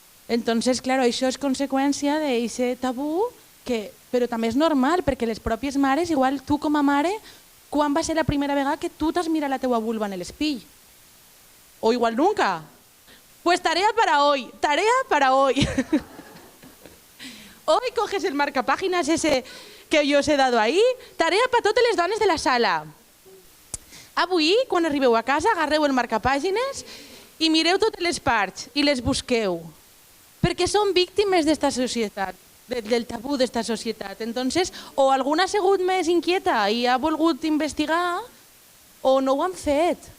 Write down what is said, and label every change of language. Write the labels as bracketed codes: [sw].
[ca] Entonces, claro, això és conseqüència d'aquest tabú, però també és normal, perquè les pròpies mares, igual tu com a mare, quan va ser la primera vegada que tu t'has mirat la teua vulva en l'espill? [es] O igual nunca. Pues tarea para hoy, tarea para hoy. Hoy coges el marcapáginas ese que yo os he dado ahí, tarea para [ca] totes les dones de la sala. Avui, quan arribeu a casa, agarreu el marcapàgines i mireu totes les parts i les busqueu, perquè són víctimes d'esta societat, del tabú d'esta societat. Entonces, o alguna ha sigut més inquieta i ha volgut investigar, o no ho han fet.